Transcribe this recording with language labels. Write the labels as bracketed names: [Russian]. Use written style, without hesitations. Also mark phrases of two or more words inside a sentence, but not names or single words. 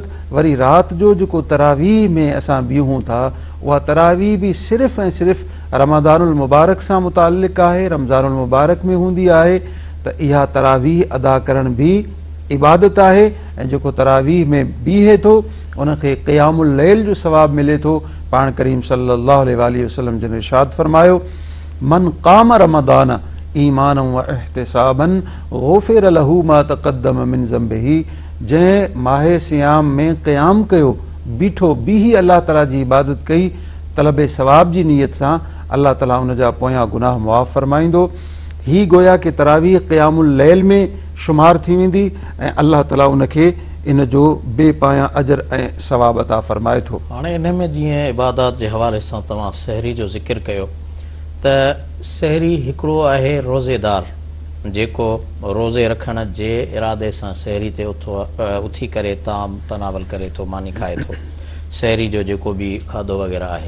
[Sindhi] वरी राति जो जेको तरावीह में असां बीहूं था, उहा तरावीह बि सिर्फ़ु ऐं सिर्फ़ु रमज़ानुल मुबारक सां मुतालिक़ आहे, रमज़ानुल मुबारक में हूंदी आहे। त इहा तरावीह अदा करण बि इबादत आहे। ऐं जेको तरावीह में बीहे थो उनखे [Arabic] قيام الليل [Sindhi] जो सवाबु मिले थो। पाण करीम [Arabic] صلى الله عليه وسلم [Sindhi] जिन इरशाद फरमायो, [Arabic] من قام رمضان إيمانا واحتسابا غفر له ما تقدم من ذنبه, [Sindhi] जंहिं माहे सियाम में क़याम कयो, बीठो बीही अल्लाह ताला जी इबादत कई तलब सवाब जी नीयत सां, अल्लाह ताला उन जा पोयां गुनाह मुआफ़ फरमाईंदो। ही गोया कि तरावीह [Arabic] قيام الليل [Sindhi] में शुमार थी वेंदी ऐं अल्लाह ताला उनखे इन जो बेपायां अजर ऐं सवाब अता फरमाए थो। हाणे इन में जीअं इबादत जे हवाले सां तव्हां सहरी जो ज़िक्र कयो, त सहरी हिकिड़ो आहे रोज़ेदार जेको रोज़े रखण जे इरादे सां सहरी ते उथी करे ताम तनावल करे थो, मानी खाए थो, सहरी जो जेको बि खाधो वग़ैरह आहे।